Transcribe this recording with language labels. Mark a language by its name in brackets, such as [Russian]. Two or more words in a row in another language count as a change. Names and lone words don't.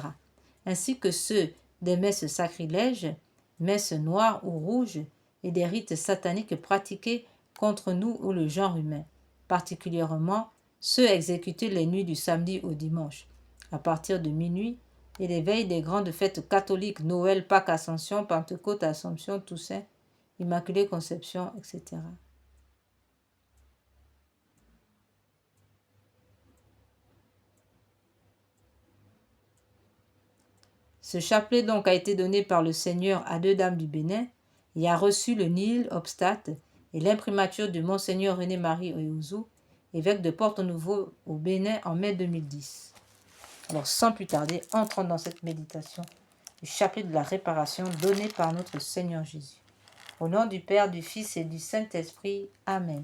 [French] Ainsi que ceux des messes sacrilèges, messes noires ou rouges et des rites sataniques pratiqués contre nous ou le genre humain, particulièrement ceux exécutés les nuits du samedi au dimanche, à partir de minuit, et les veilles des grandes fêtes catholiques, Noël, Pâques, Ascension, Pentecôte, Assomption, Toussaint, Immaculée Conception, etc. Ce chapelet donc a été donné par le Seigneur à deux dames du Bénin et a reçu le [Latin] nihil obstat [French] et l'imprimature de Monseigneur René-Marie Oyouzou, évêque de Porto-Novo au Bénin en mai 2010. Alors sans plus tarder, entrons dans cette méditation du chapelet de la réparation donné par notre Seigneur Jésus. Au nom du Père, du Fils et du Saint-Esprit. Amen.